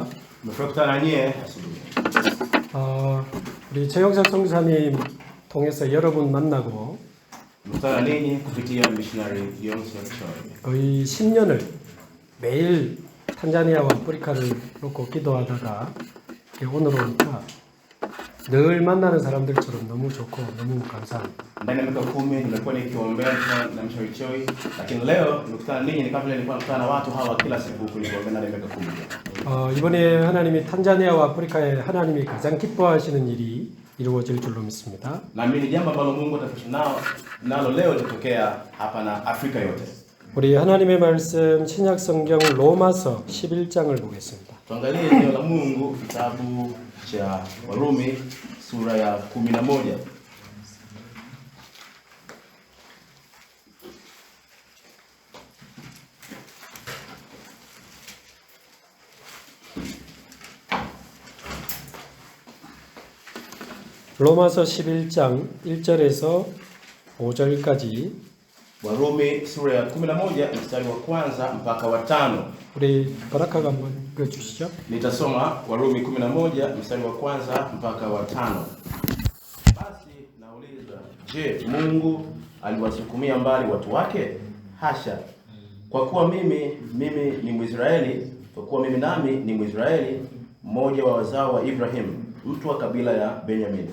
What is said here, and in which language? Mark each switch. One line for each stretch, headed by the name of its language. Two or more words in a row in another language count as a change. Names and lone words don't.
Swahili: Mmefurahi nyie asubuhi.
Korean: 우리 최영석 성사님 통해서 여러분 만나고
Swahili: Mmekutana ninyi kupitia missionary Johnson Choi.
Korean: 거의 10년을 매일 탄자니아와 아프리카를 놓고 기도하다가 이렇게 오늘 오니까 늘 만나는 사람들처럼 너무 좋고 너무 감사합니다.
Swahili: Ndani ya miaka 10 nimekuwa nikiombea na mshauri Choi, lakini leo nimekutana ninyi ni kama vile nilikuwa nakutana na watu hawa kila siku kuliko ndani ya miaka 10.
Korean: 이번에 하나님이 탄자니아와 아프리카에 하나님이 가장 기뻐하시는 일이 이루어질 줄로 믿습니다.
Swahili: Na mimi ni jambo ambalo Mungu atafanya nalo leo litatokea hapa na Afrika yote.
Korean: 우리 하나님의 말씀 신약 성경 로마서 11장을 보겠습니다.
Swahili: Tuangalie neno la Mungu kitabu cha Warumi sura ya 11.
Korean: 로마서 11장 1절에서 5절까지
Swahili: Warumi sura ya 11 mstari wa kwanza mpaka wa 5.
Korean: 우리 바라카가 한번 읽어주시죠.
Swahili: Nitasoma Warumi 11 mstari wa kwanza mpaka wa 5. Basi nauliza, je, Mungu aliwasukumia mbali watu wake? Hasha! Kwa kuwa mimi ni Mwisraeli, kwa kuwa mimi nami ni Mwisraeli, mmoja wa wazao wa Ibrahim, mtu wa kabila ya Benyamini.